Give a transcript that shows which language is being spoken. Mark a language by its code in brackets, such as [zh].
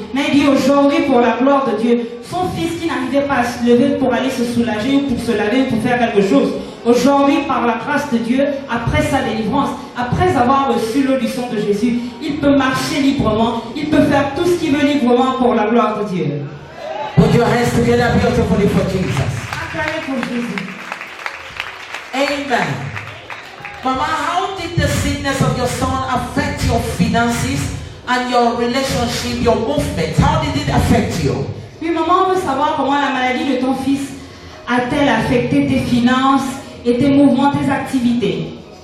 [fr] Mais elle dit aujourd'hui, pour la gloire de Dieu, son fils qui n'arrivait pas à se lever pour aller se soulager ou pour se laver ou pour faire quelque chose, aujourd'hui, par la grâce de Dieu, après sa délivrance, après avoir reçu l'eau du sang de Jésus, il peut marcher librement, il peut faire tout ce qu'il veut librement pour la gloire de Dieu. [en] Put your hands together beautifully for Jesus. [fr] Acclamez pour Jésus. [en] Amen. Mama, how did the sickness of your son affect your finances and your relationship, your movement? How did it affect you? [fr] Oui, maman, on veut savoir comment la maladie de ton fils a-t-elle affecté tes finances et tes mouvements, tes activités?